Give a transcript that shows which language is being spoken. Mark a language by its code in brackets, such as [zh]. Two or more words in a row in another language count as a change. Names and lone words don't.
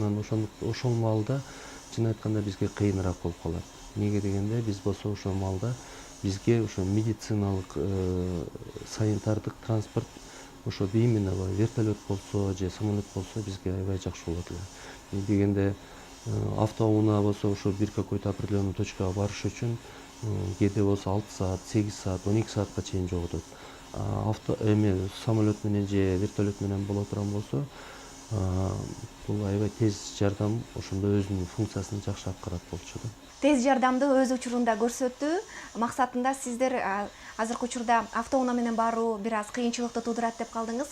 [ky] Анан ошол маалда чын айтканда бизге кыйыныраак болуп калат. Эмнеге дегенде биз болсо ошол маалда бизге ошо медициналык санитардык транспорт, ошо именно вертолет болсо же самолет болсо бизге аябай жакшы болот эле. Дегенде автоунаа болсо ошо бир [ru] какой-то определенный [ky] точкага барыш үчүн кээде болсо 6 саат, 8 саат, 12 саатка чейин жоготот. Самолет менен же вертолет менен боло турган болсо, бул аябай тез жардам ошондо өзүнүн функциясын жакшы аткарат болчу да. Тез жардамды өз учурунда көрсөтүү максатында сиздер азыркы учурда автоунаа менен баруу бир аз кыйынчылыкты туудурат деп калдыңыз.